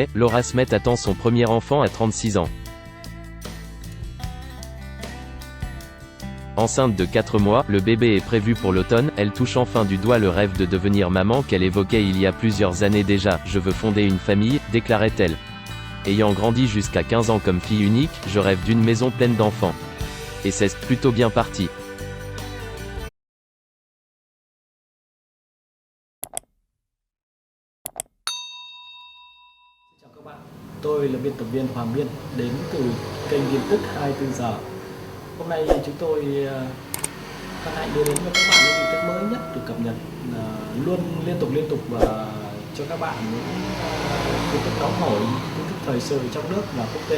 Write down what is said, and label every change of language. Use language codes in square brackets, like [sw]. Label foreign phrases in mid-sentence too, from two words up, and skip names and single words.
[fr] Laura Smet attend son premier enfant à 36 ans. Enceinte de 4 mois, le bébé est prévu pour l'automne, elle touche enfin du doigt le rêve de devenir maman qu'elle évoquait il y a plusieurs années déjà. « Je veux fonder une famille », déclarait-elle. Ayant grandi jusqu'à 15 ans comme fille unique, je rêve d'une maison pleine d'enfants. Et c'est plutôt bien parti. [vi] Chào các bạn, tôi là biên tập viên Hoàng Biên, đến từ kênh tin tức 24 giờ. Hôm nay chúng tôi hân hạnh đưa đến cho các bạn những tin tức mới nhất được cập nhật luôn liên tục và cho các bạn những tin tức nóng hổi, tin tức thời sự trong nước và quốc tế.